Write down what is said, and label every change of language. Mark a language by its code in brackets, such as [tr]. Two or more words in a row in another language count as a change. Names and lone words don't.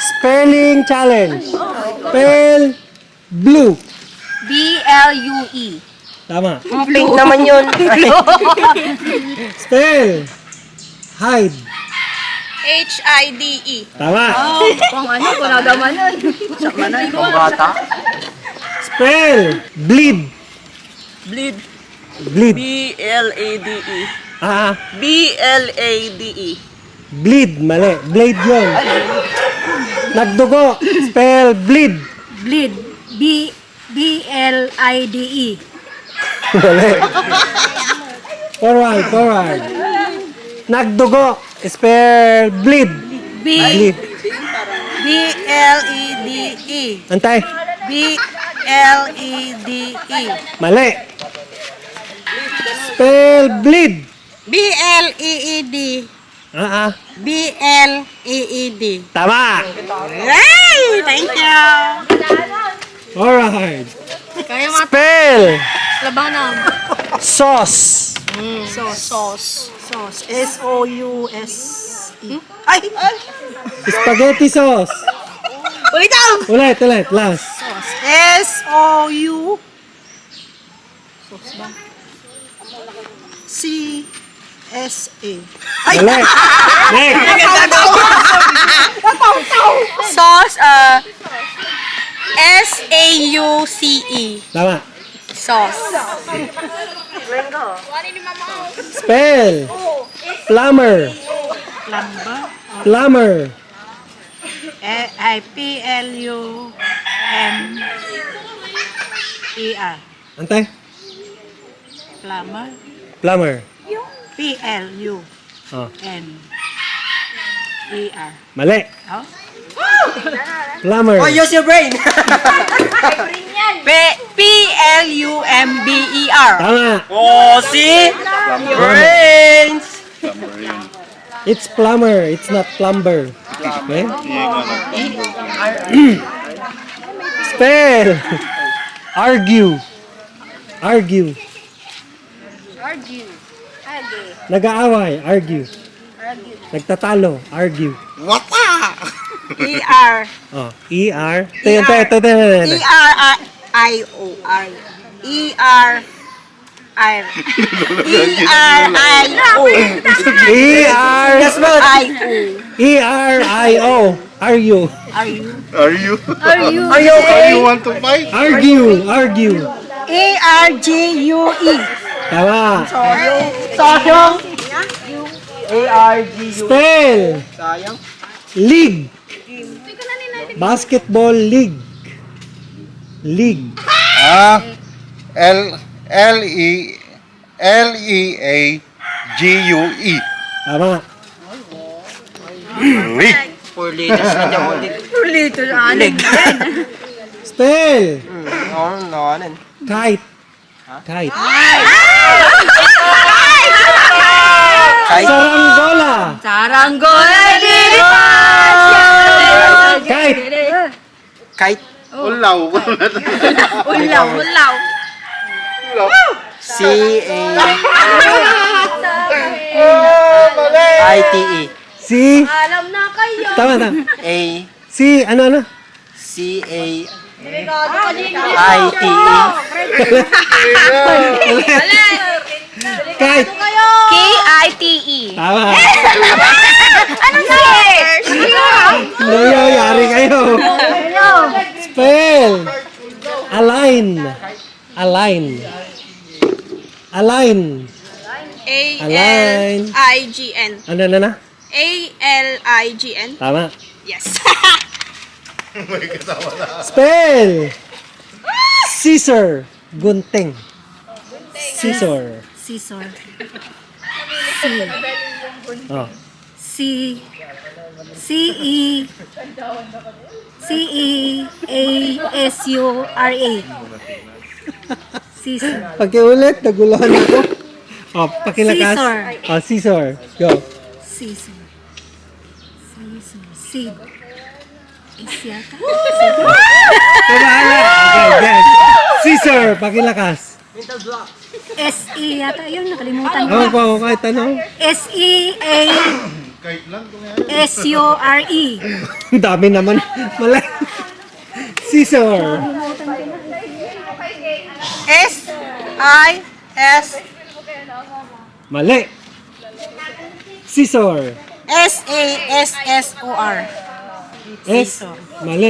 [en] Spelling challenge. Spell blue. B-L-U-E. [tl] Tama. Pink naman yun. [en] Spell hide. H-I-D-E. [tl] Tama. Kung ano, kung nagamanan. Ang bata. [en] Spell bleed. Bleed. Bleed. B-L-A-D-E. Ah, B-L-A-D-E. bleed. [tl] Mali. Blade yun. Nagdugo. [en] Spell bleed. Bleed. B-L-I-D-E. Mali. Forward, forward. Nagdugo. Spell bleed. Bleed. B-L-E-D-E. [tl] Antay. [en] B-L-E-D-E. Mali. Spell bleed. B-L-E-E-D. Ah, B-L-E-E-D. [tl] tama. [en] Hey! Thank you! Alright. [tl] Kaya mga [en] Spell [tl] labanan. [en] sauce. Sauce. S-O-U-S-E. Ay! Spaghetti sauce. [tl] Ulit daw! Ulit, ulit. Last. [en] S-O-U C-S-A. [tl] Ulit. Next. [en] Sauce, S-A-U-C-E. [tl] Tama. [en] Sauce. Spell plumber. Plumber. P-L-U-M-E-R. [tl] Antay. [en] Plumber. Plumber. P-L-U-M-E-R. [tl] Mali. Oh? [en] Plumber. Oh, use your brain! P-L-U-M-B-E-R. [tl] Tama. [en] Oh, see? Brains! It's plumber. It's not plumber. Okay? Spell argue. Argue. [tl] Nag-aaway. Argue. Nagtatalo. Argue. [en] E-R. Oh, E-R. Ito. E-R-I-O-R. E-R-I. E-R-I-O. E-R. I-O. E-R-I-O. Are you? Are you? Are you? Are you Are you okay? want to fight? Argue. Argue. A-R-G-U-E. [tl] Tama. Sayang. [en] Spell league. Basketball league. League. L-E-A-G-U-E. [tl] Tama. [en] League. [tl] 4 liters na dyan ulit. [en] Spell No. kite. Kite. Saranggola. [tl] Saranggola [en] Kite. Kite. Ulaw. Ulaw. C-A-I-T-E. [tl] Si. Alam na kayo. Tama. A. Si ano? [en] C-A-I-T-E. Kite. K-I-T-E. [tl] Tama. Ano search? Yari kayo. [en] Spell align. Align. Align. A-L-I-G-N. [tl] Ano na? [en] A-L-I-G-N. [tl] Tama. [en] Yes. Spell scissor. Gunting. Scissor. Scissor. Oh. C. C-E. C-E-A-S-U-R-A. Scissor. [tl] Pakiulit, naguluhan ako. Oh, pakilakas. [en] Scissor. Oh, scissor. Go. Scissor. Seed. [tl] Is yata? Bahala. Okay. Scissor, pakilakas. S-E yata. Yun, nakalimutan ko Oh, na. kahit ano. [en] S-E-A S-U-R-E. [tl] Ang dami naman. Mali. Scissor. [en] S-I-S [tl] Mali. Scissor. [en] S-A-S-S-O-R. [tl] S. Mali.